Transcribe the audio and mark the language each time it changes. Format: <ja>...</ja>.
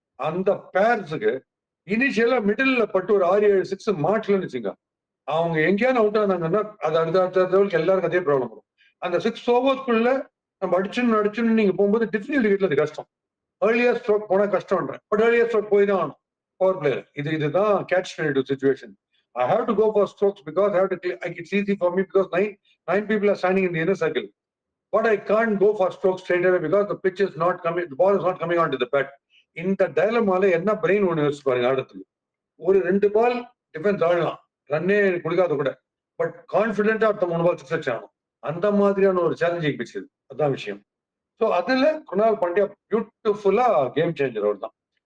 <ta>அந்த பேர்ஸுக்கு இனிஷியலா மிடில் பட்டு ஒரு 6-7 6 மாட்டலன்னு வச்சுங்க, அவங்க எங்கேயாவது அவுட் ஆனாங்கன்னா அது அடுத்த எல்லாருக்கும் அதே ப்ராப்ளம் வரும். அந்த 6 ஓவர்ஸ்க்குள்ள நம்ம அடிச்சுன்னு நீங்க போகும்போது டிஃபிகல்ட் வீட்டில் அது கஷ்டம். ஏர்லியர் ஸ்ட்ரோக் போனா கஷ்டம்ன்றேன், பட் ஏர்லியர் ஸ்ட்ரோக் போய் தான் ஆகணும் பவர் பிளேயர். இதுதான் catch 22 situation.</ta> <en>I have to go for strokes because I have to clear, it's easy for me because nine people are standing in the inner circle. But I can't go for strokes straight away because the pitch is not coming, the ball is not coming onto the bat.</en> <ta>இந்த டைலமால என்ன brain ஒன்று யோசிச்சு பாருங்க ஆடத்துக்கு. ஒரு 2 பால் defence ஆடலாம், ரன்னே கொடுக்காத கூட, but கான்பிடென்டா அடுத்த 3 பால் 6 ஆகணும். அந்த மாதிரியான ஒரு சேலஞ்சிங் பிச் இது, அதான் விஷயம். ஸோ அதுல குணால் பாண்டியா பியூட்டிஃபுல்லா கேம் சேஞ்சர் அவர் தான்.</ta>